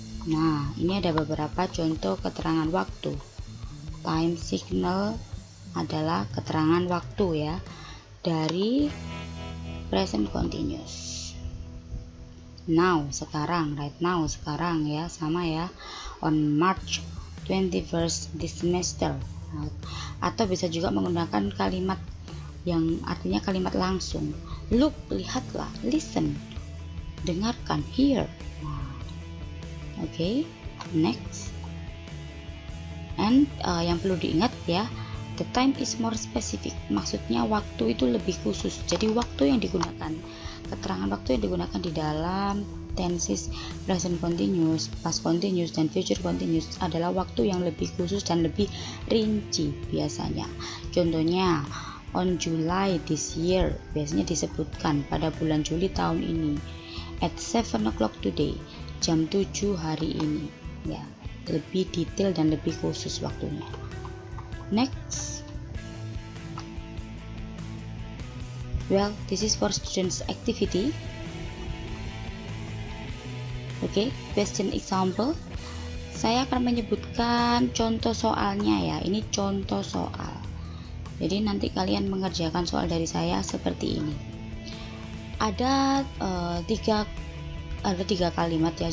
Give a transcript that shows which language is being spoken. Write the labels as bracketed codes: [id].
[id] Nah, ini ada beberapa contoh keterangan waktu. Time signal adalah keterangan waktu ya dari present continuous. Now, sekarang, right now, sekarang ya, sama ya. [en] on March 21st this semester. [id] Atau bisa juga menggunakan kalimat yang artinya kalimat langsung. [en] Look, [id] lihatlah, [en] listen, [id] dengarkan, [en] hear. Oke, next. And [id] yang perlu diingat ya, [en] the time is more specific. [id] Maksudnya waktu itu lebih khusus. Jadi waktu yang digunakan, keterangan waktu yang digunakan di dalam tenses present continuous, past continuous, dan future continuous adalah waktu yang lebih khusus dan lebih rinci biasanya. Contohnya, [en] on July this year, [id] biasanya disebutkan pada bulan Juli tahun ini. [en] At 7 o'clock today, [id] jam 7 hari ini. Ya, lebih detail dan lebih khusus waktunya. [en] Next. Well, this is for students activity. Oke, question example. [id] Saya akan menyebutkan contoh soalnya ya. Ini contoh soal. Jadi nanti kalian mengerjakan soal dari saya seperti ini. Ada tiga kalimat ya.